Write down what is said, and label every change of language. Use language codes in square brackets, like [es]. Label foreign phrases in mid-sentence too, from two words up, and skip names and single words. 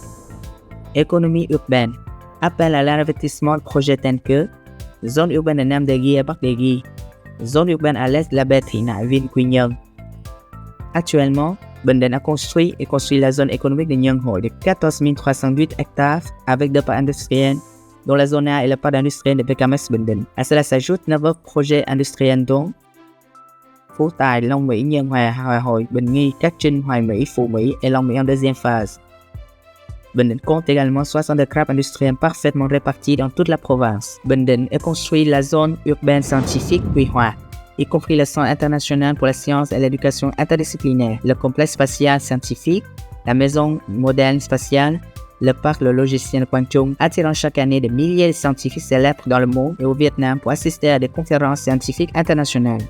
[fr] économie urbaine, appel à l'investissement de projets tels que zone urbaine de Nam Đề à Bắc Đề, zone urbaine à l'est de la baie Thị Nại, ville Quy Nhơn. Actuellement, Bình Định a construit la zone économique de Nhơn Hội de 14 308 hectares avec 2 parcs industriels, dont la zone A et le parc industriel de BKMX Bình Định. À cela s'ajoutent 9 autres projets industriels dont Phú Tài, Long Mỹ, Nhân Hòa, Hòa Hội, Bình Nghi, Cát Trinh, Hoài Mỹ, Phú Mỹ et Long Mỹ en deuxième phase. Bình Định compte également 62 crabes industriels parfaitement répartis dans toute la province. Bình Định a construit la zone urbaine scientifique Quy Hòa, y compris le Centre international pour la science et l'éducation interdisciplinaire, le complexe spatial scientifique, la maison moderne spatiale, le parc le logiciel Quang Trung, attirant chaque année des milliers de scientifiques célèbres dans le monde et au Vietnam pour assister à des conférences scientifiques internationales.